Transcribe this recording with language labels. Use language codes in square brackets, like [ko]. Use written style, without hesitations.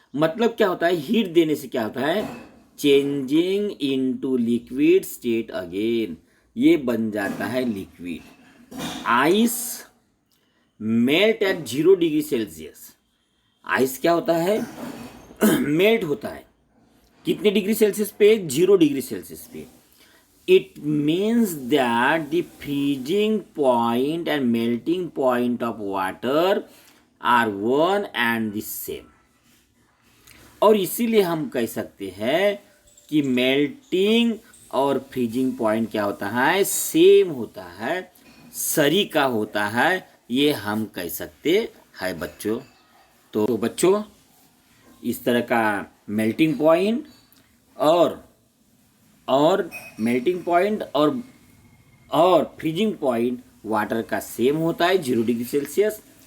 [hi] मतलब क्या होता है, हीट देने से क्या होता है, [en] changing into liquid state again, [hi] ये बन जाता है liquid. [en] Ice melt at 0 degree Celsius. [hi] Ice क्या होता है, मेल्ट होता है कितने डिग्री सेल्सियस पे? 0 डिग्री सेल्सियस पे। [en] It means that the freezing point and melting point of water are one and the same. [hi] और इसीलिए हम कह सकते हैं कि मेल्टिंग और फ्रीजिंग पॉइंट क्या होता है, सेम होता है, सरीका होता है, ये हम कह सकते हैं बच्चों। तो बच्चों, इस तरह का मेल्टिंग पॉइंट और मेल्टिंग पॉइंट और फ्रीजिंग पॉइंट वाटर का सेम होता है 0 डिग्री सेल्सियस।